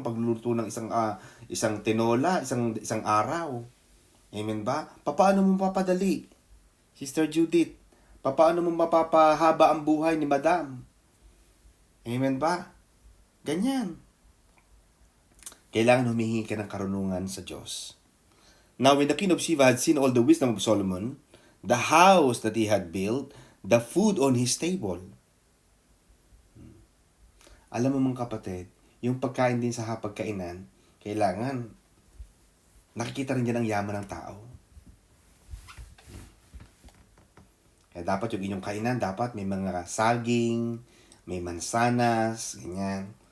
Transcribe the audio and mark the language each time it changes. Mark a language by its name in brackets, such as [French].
[Filipino] Pagluluto ng isang tinola, isang araw. Amen ba? Paano mo mapapadali? Sister Judith, paano mo mapapahaba ang buhay ni Madam? Amen ba? Ganyan. Kailangan humihingi ka ng karunungan sa Diyos. [English] Now, when the king of Sheba had seen all the wisdom of Solomon, the house that he had built, the food on his table. [Filipino] Alam mo mga kapatid, yung pagkain din sa hapagkainan, kailangan nakikita rin dyan ang yaman ng tao. Kaya dapat yung inyong kainan, dapat may mga saging, may mansanas, ganyan.